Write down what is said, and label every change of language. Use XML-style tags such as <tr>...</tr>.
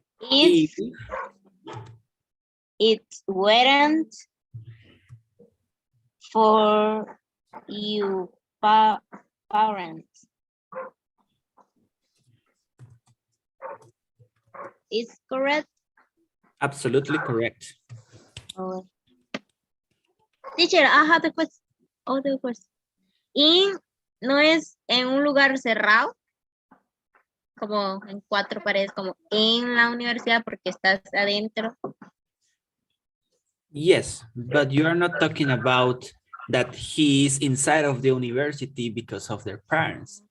<en>if it weren't for you parents. Is correct? Absolutely correct. Oh. Teacher, I have a question. Other question.</en> <es>In no es en un lugar cerrado, como en cuatro paredes, como en la universidad porque estás adentro.</es> <en>Yes, but you are not talking about that he is inside of the university because of their parents.</en>